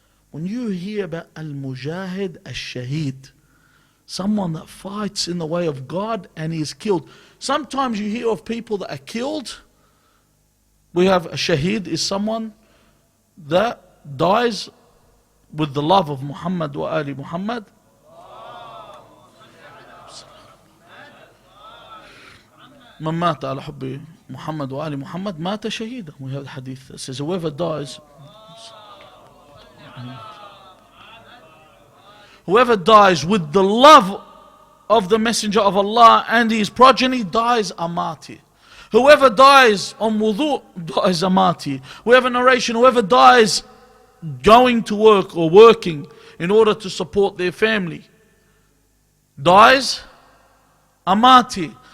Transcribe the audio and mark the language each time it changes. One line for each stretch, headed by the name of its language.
English: When you hear about al-mujahid al-shaheed, someone that fights in the way of God and is killed. Sometimes you hear of people that are killed. We have a shaheed is someone that dies with the love of Muhammad wa Ali Muhammad.
Arabic: من مات على حب محمد وآل محمد مات شهيدا.
English: We have the hadith that says whoever dies with the love of the Messenger of Allah and his progeny dies a martyr. Whoever dies on wudu dies a martyr. We have a narration, whoever dies going to work or working in order to support their family dies a martyr.